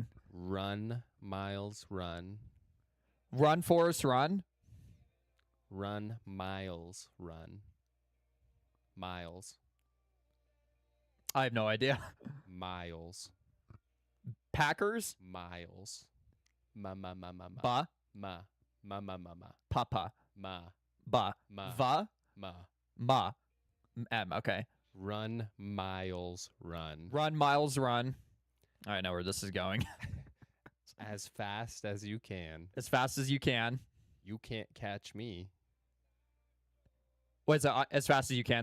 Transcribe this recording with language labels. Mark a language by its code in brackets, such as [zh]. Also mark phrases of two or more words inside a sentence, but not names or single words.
[en] Run, Miles, run. Run, Forrest, run. Run, Miles, run. Miles. I have no idea. Miles. Packers, Miles. Ma ma ma ma ma. ba, Ma ma ma ma ma. papa, Ma ba, ma va, ma. ma, m. Okay. Run, Miles, run. Run, Miles, run. I know where this is going. As fast as you can. As fast as you can. You can't catch me. Wait, so as fast as you can.